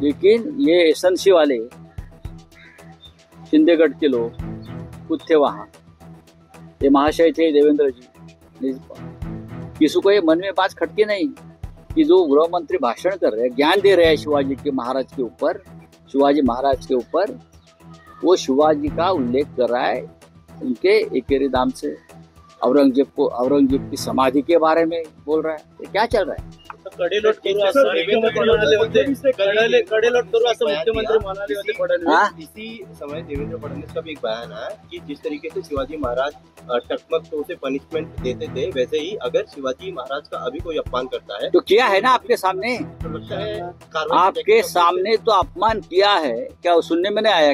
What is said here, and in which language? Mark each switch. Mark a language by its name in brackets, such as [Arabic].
[Hindi] लेकिन ये एसएनसी वाले शिंदेगढ़ के लोग खुद थे वहां, ये महाशय थे देवेंद्र जी, किसी को ये मन में बात खटके नहीं कि जो गृह मंत्री भाषण कर रहे हैं, ज्ञान दे रहे हैं शिवाजी के महाराज के ऊपर, शिवाजी महाराज के ऊपर, वो शिवाजी का उल्लेख कर रहा है उनके एकेरी नाम से, औरंगजेब की समाधि के बारे में बोल रहा है। ये क्या चल रहा है? [Marathi] कडेलोट करू असं मुख्यमंत्री म्हणाले होते, कडेलोट करू असं मुख्यमंत्री म्हणाले होते फडणवीस। [Hindi] इसी समय देवेंद्र फडणवीस का भी एक बयान है कि जिस तरीके से शिवाजी महाराज टकमक तो उसे पनिशमेंट देते थे, वैसे ही अगर शिवाजी महाराज का अभी कोई अपमान करता है तो किया है ना आपके सामने, तो लगता है कार्रवाई आपके सामने तो अपमान किया है। क्या वो सुनने में नहीं आया?